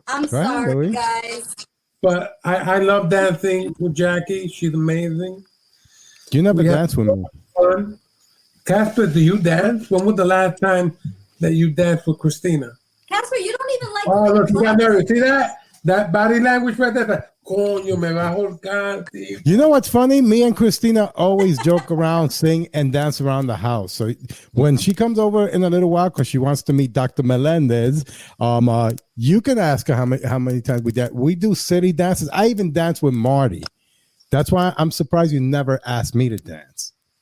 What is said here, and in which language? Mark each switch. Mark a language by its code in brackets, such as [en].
[en] I'm sorry, Louis? guys. But I love dancing with Jackie. She's amazing. You never danced with me. Fun. Casper, do you dance? When was the last time that you danced with Christina? Casper, you don't even like. Oh, look, you got nervous. See that? That body language right there. [es] Like, coño, me bajo el cante. [en] You know what's funny? Me and Christina always joke around, sing, and dance around the house. So when she comes over in a little while, because she wants to meet Dr. Melendez, you can ask her how many times we dance. We do city dances. I even dance with Marty. That's why I'm surprised you never asked me to dance.